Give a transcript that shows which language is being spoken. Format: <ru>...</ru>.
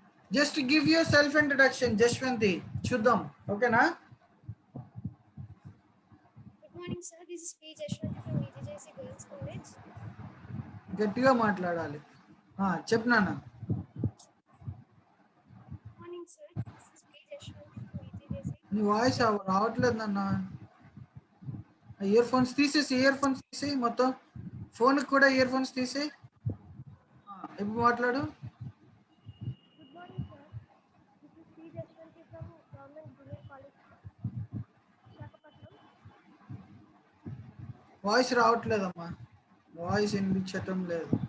<en>just give yourself introduction Jashwanthi,</en> <te>చూద్దాం. ఓకేనా?</te> <en>Good morning, sir. This is P. Jashwanti from VJC Girls College.</en> <te>గట్టిగా మాట్లాడాలి. చెప్పు నాన్న.</te> <en>Good morning, sir. This is P. Jashwanti from VJC.</en> <te>నీ voice రావట్లేదు నాన్న. ఇయర్ ఫోన్స్ తీసేసి మొత్తం ఫోన్కి కూడా ఇయర్ ఫోన్స్ తీసి ఎప్పుడు మాట్లాడు.</te> <en>Good morning, sir. This is P. Jashwanti from Government Junior College, Visakhapatnam.</en> <te>Voice రావట్లేదమ్మా, voice వినిపించటం లేదు.</te>